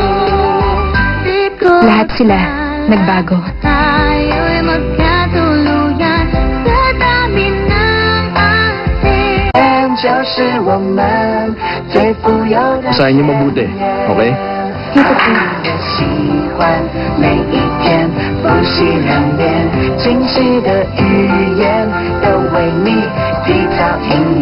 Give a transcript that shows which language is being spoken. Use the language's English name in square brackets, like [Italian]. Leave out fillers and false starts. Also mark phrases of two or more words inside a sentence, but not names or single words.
[Filipino] Lahat sila nagbago. Tayo'y magkatuluyan sa dami ng ating. Usahin niyo mabuti, okay? Dito po. [Chinese] 喜欢每一天，不惜两边，惊喜的语言都为你缔造应验。